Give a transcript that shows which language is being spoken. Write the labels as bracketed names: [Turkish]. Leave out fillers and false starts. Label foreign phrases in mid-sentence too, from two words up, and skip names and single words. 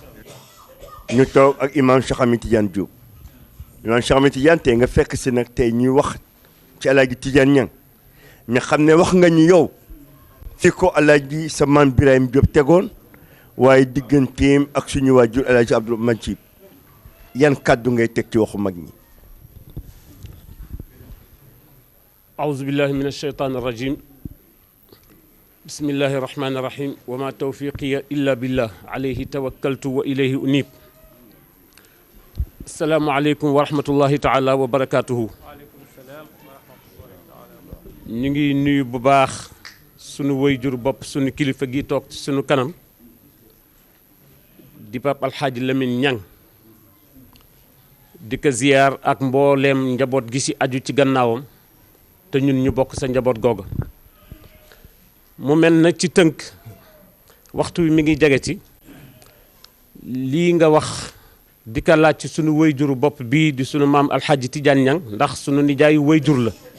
[Wolof] ñu toog ak imam Cheikh Ahmed Tidiane Diop imam Cheikh Ahmed Tidiane tey nga fekk si nag tey ñuy wax ci Alaaji Tidiane Niang nga xam ne wax nga ñu yow fi ko Alaaji sa maam Birahim Diop tegoon waaye digganteem ak suñu waajur Alaaji Abdou Majib yan kàddu ngay teg ci waxu mag ñi. [Arabic] أعوذ بالله من الشيطان الرجيم بسم الله الرحمن الرحيم وما توفيقي إلا بالله عليه توكلت وإليه أنيب السلام عليكم ورحمة الله تعالى وبركاته [Wolof] ngi ñëw ba baax sunu wayjur bopp sunu xalifa ji toog sunu kanam di Baay Alaaji Lamin Niang dikk ziyaar ak mbooloom njaboot ji ci adiyo ci gannaawam te ñun ñu bokk sa njaboot googa mu mel na ci tënk waxtu wi mi ngi jege ci lii nga wax di ka laaj ci sunu wayjuru bopp bii di sunu maam alxaaji Tidiane Niang ndax sunu nijaayu wayjur la